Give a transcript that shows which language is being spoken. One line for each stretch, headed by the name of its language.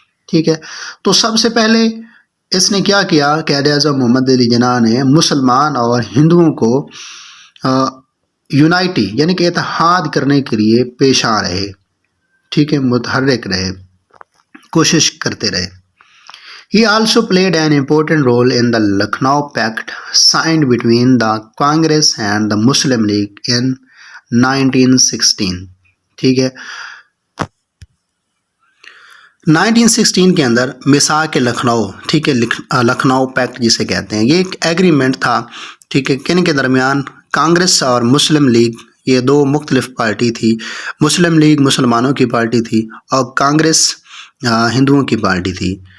Hindi: ठीक है, तो सबसे पहले इसने क्या किया, क़ायद आज़म मोहम्मद अली जिन्ना ने मुसलमान और हिंदुओं को यूनाइटी यानी कि इत्तेहाद करने के लिए पेश आ रहे। ठीक है, मुतहर्रिक रहे, कोशिश करते रहे।
English: He also played an important role in the Lucknow Pact signed between the Congress and the Muslim League in 1916।
Hindi: ठीक है, 1916 के अंदर मिसाक लखनऊ, ठीक है, लखनऊ पैक्ट जिसे कहते हैं, ये एक एग्रीमेंट था। ठीक है, किन के दरमियान? कांग्रेस और मुस्लिम लीग, ये दो मुख्तलिफ पार्टी थी। मुस्लिम लीग मुसलमानों की पार्टी थी और कांग्रेस हिंदुओं की पार्टी थी।